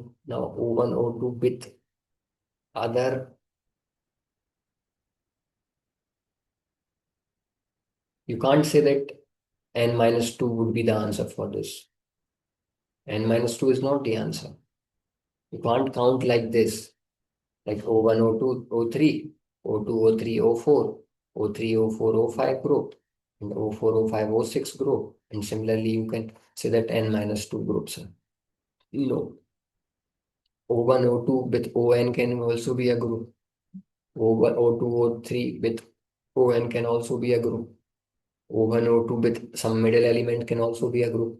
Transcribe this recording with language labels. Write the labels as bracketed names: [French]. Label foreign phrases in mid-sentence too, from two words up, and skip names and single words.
[English] Now O1, O2 with other, you can't say that n minus 2 would be the answer for this. N minus 2 is not the answer. You can't count like this, like O1, O2, O3, O2, O3, O4, O3, O4, O5 group, and O4, O5, O6 group. And similarly, you can say that n minus 2 groups. No, O1, O2 with On can also be a group. O1, O2, O3 with On can also be a group. O1, O2 with some middle element can also be a group.